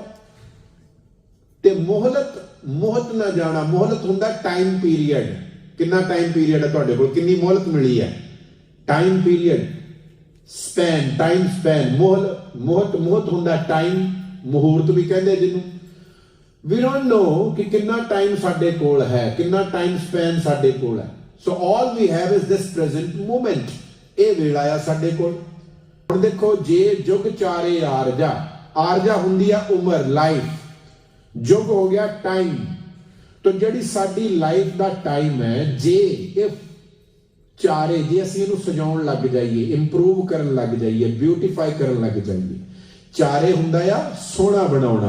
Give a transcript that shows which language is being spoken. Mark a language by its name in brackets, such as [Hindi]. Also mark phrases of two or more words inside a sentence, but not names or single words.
[Punjabi] ਤੇ ਮੋਹਤ ਨਾ ਜਾਣਾ। ਮੋਹਲਤ ਹੁੰਦਾ [English] time period. [Punjabi] ਕਿੰਨਾ [English] time period [Punjabi] ਹੈ ਤੁਹਾਡੇ ਕੋਲ, ਕਿੰਨੀ ਮੋਹਲਤ ਮਿਲੀ ਹੈ। [English] time period, span, time span. [Punjabi] ਮੁਹੂਰਤ ਹੁੰਦਾ ਟਾਈਮ, ਮੁਹੂਰਤ ਵੀ ਕਹਿੰਦੇ ਜਿਹਨੂੰ। [English] we don't know [Punjabi] ਕਿ ਕਿੰਨਾ ਟਾਈਮ ਸਾਡੇ ਕੋਲ ਹੈ, ਕਿੰਨਾ [English] time span [Punjabi] ਸਾਡੇ ਕੋਲ ਹੈ। [English] so all we have is this present moment, [Punjabi] ਇਹ ਵੇਲਾ ਆ ਸਾਡੇ ਕੋਲ। ਹੁਣ ਦੇਖੋ, ਜੇ ਜੁਗ ਚਾਰੇ ਆਰਜਾ, ਆਰਜਾ ਹੁੰਦੀ ਆ ਉਮਰ, ਲਾਈਫ, ਜੁਗ ਹੋ ਗਿਆ ਟਾਈਮ। तो ਜਿਹੜੀ ਸਾਡੀ ਲਾਈਫ ਦਾ ਟਾਈਮ ਹੈ, ਜੇ ਇਹ ਚਾਰੇ, ਜੇ ਅਸੀਂ ਇਹਨੂੰ ਸਜਾਉਣ ਲੱਗ ਜਾਈਏ, ਇੰਪਰੂਵ ਕਰਨ ਲੱਗ ਜਾਈਏ, ਬਿਊਟੀਫਾਈ ਕਰਨ ਲੱਗ ਜਾਈਏ, ਚਾਰੇ ਹੁੰਦਾ ਆ ਸੋਹਣਾ ਬਣਾਉਣਾ।